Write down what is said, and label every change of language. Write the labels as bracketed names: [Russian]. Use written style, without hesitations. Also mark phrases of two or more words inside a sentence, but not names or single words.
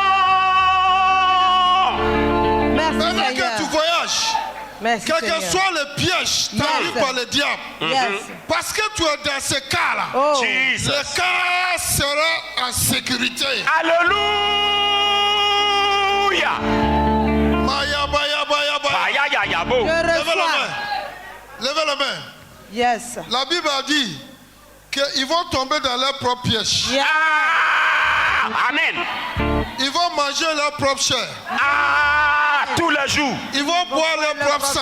[French] Merci Pendant Seigneur. que tu voyages, Merci quel que Seigneur. soit le piège tendu par le diable, Yes. parce que tu es dans ce cas-là, Oh. Jesus. le cas sera en sécurité. Alléluia. Maya, baya, baya, baya. Aya, ya, ya, bo. Je Levez la reçois. main. Levez la main. Yes. La Bible a dit qu'ils vont tomber dans leur propre piège. Yeah. Ah, amen. Ils vont manger leur propre chair. Ah, tous les jours. Ils vont boire leur propre sang.